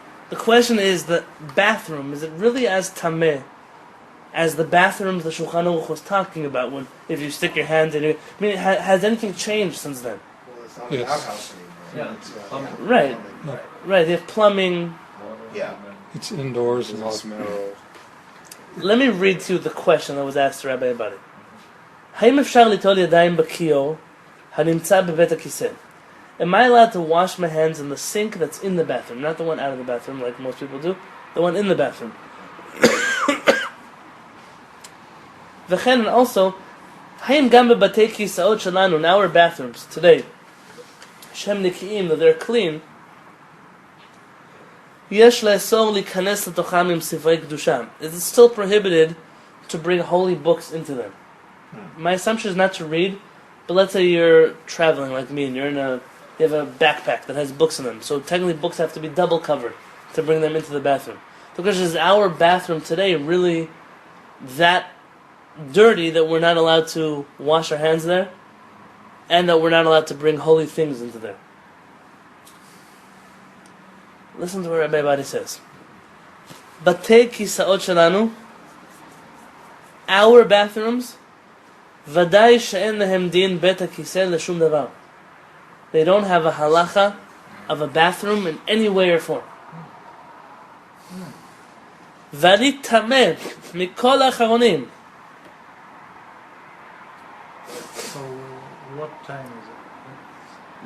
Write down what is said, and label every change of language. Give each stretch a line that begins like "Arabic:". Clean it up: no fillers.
English: The question is, the bathroom, is it really as tameh as the bathrooms the Shulchan Aruch was talking about, when if you stick your hand in it? I mean, has anything changed since then? Well, it's not Yes. an outhouse anymore. Yeah. It's, Right. No, Right, they have plumbing. Yeah. it's indoors and Doesn't all. smell. Let me read to you the question that was asked to Rabbi about it.
Hebrew: האם אפשר ליטול ידיים בכיור הנמצא בבית הכיסא?
English: Am I allowed to wash my hands in the sink that's in the bathroom, not the one out of the bathroom like most people do, the one in the bathroom?
Hebrew: וכן, and also, האם גם בבתי כיסאות שלנו, in our bathrooms today, שהם נקיים, that they're clean, יש לאסור להיכנס לתוכם עם ספרי קדושה?
English: Is it still prohibited to bring holy books into them? My assumption is not to read, but let's say you're traveling like me and you have a backpack that has books in them. So technically books have to be double covered to bring them into the bathroom. The question is our bathroom today really that dirty that we're not allowed to wash our hands there, and that we're not allowed to bring holy things into there? Listen to what Rabbi Abadi says.
Hebrew: Batei kisaot shelanu, our bathrooms, ודאי שאין להם דין בית הכיסא לשום דבר.
English: They don't have a halacha of a bathroom in any way or form.
Hebrew: ואני טמא מכל האחרונים.
English: So, what time is it?